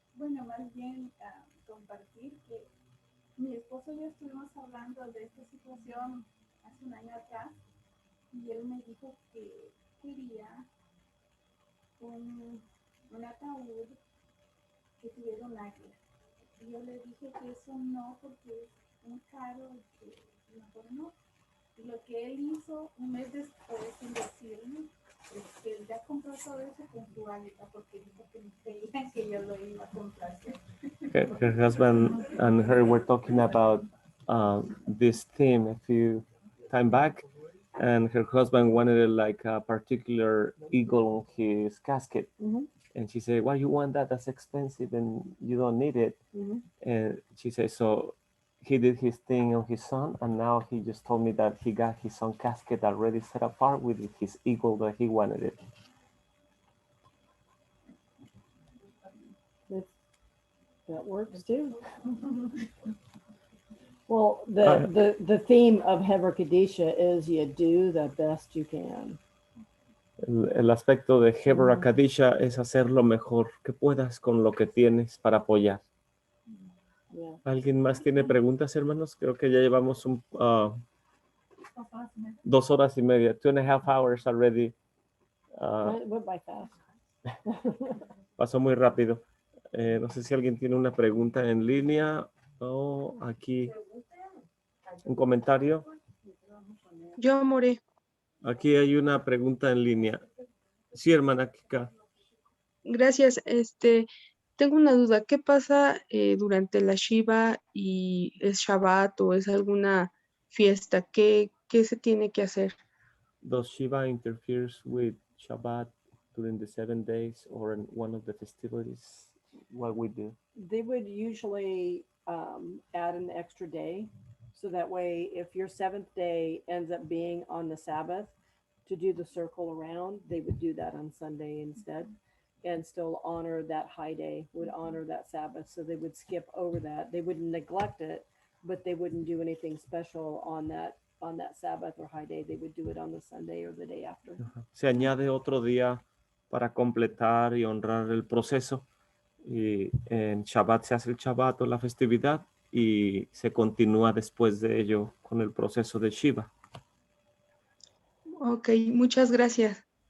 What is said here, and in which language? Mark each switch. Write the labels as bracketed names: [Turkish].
[Spanish] Bueno, más bien compartir que mi esposo y yo estuvimos hablando de esta situación hace un año atrás y él me dijo que quería un ataúd que tuviera un águila. Y yo le dije que eso no, porque es muy caro y que mejor no. Y lo que él hizo un mes después, sin decirme, es que él ya compró todo eso con su águila, porque dijo que no creía que yo lo iba a comprar. [English] Her husband and her were talking about this theme a few time back, and her husband wanted like a particular eagle on his casket. And she said, why you want that? That's expensive and you don't need it. And she said, so he did his thing on his son, and now he just told me that he got his own casket already set apart with his eagle that he wanted it. That works too. Well, the theme of Javurah Kadisha is you do the best you can. [Spanish] El aspecto de Javurah Kadisha es hacer lo mejor que puedas con lo que tienes para apoyar. [English] Yeah. [Spanish] ¿Alguien más tiene preguntas, hermanos? Creo que ya llevamos 2 horas y media, [English] 2.5 hours already. It went by fast. [Spanish] Pasó muy rápido. No sé si alguien tiene una pregunta en línea o aquí un comentario. Yo, More. Aquí hay una pregunta en línea. Sí, hermana Kika. Gracias. Tengo una duda. ¿Qué pasa durante la Shiva y es Shabbat o es alguna fiesta? ¿Qué se tiene que hacer? [English] Does Shiva interferes with Shabbat during the 7 days or in one of the festivities? What we do? They would usually add an extra day. So that way, if your 7th day ends up being on the Sabbath, to do the circle around, they would do that on Sunday instead. and still honor that high day, would honor that Sabbath. So they would skip over that. They wouldn't neglect it, but they wouldn't do anything special on that Sabbath or high day. They would do it on the Sunday or the day after. [Spanish] Se añade otro día para completar y honrar el proceso. Y en Shabbat se hace el Shabbat o la festividad y se continúa después de ello con el proceso de Shiva. Ok, muchas gracias.